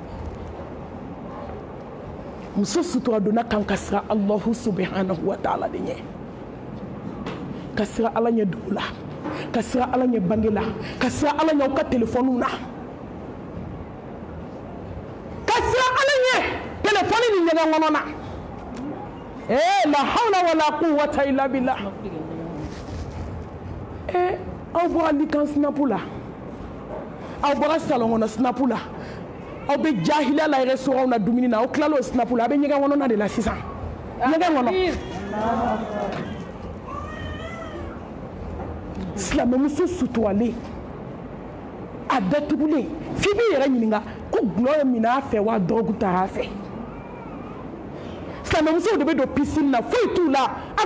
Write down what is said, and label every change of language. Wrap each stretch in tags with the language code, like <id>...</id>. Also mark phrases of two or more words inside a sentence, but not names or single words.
<bm>muso sutura donna kan ka siran</bm> <ar>الله سبحانه وتعالى</ar> <bm>de ɲɛ ka siran ala ɲɛ dugu la ka siran ala ɲɛ bange la ka siran ala ɲɛ aw ka telefɔniw na ka siran ala ɲɛ telefɔni ni ɲɛgɛn kɔnɔ na</bm> <ar>لا حول ولا قوة إلا بالله</ar> <bm>aw bɔra likan sinapu la aw bɔra salon kɔnɔ sinapu la aw bɛ jahiliya la restaurant na dumuni na aw tilala o sinapu la a bɛ ɲɛgɛn kɔnɔna de la sisan ɲɛgɛn kɔnɔ silamɛmuso suturalen a datugulen f'i b'i yɛrɛ ɲininka ko gulɔ ye minɛ a fɛ wa dɔgɔku taara a fɛ silamɛmusow de bɛ don piscine na foyi t'u la a</bm>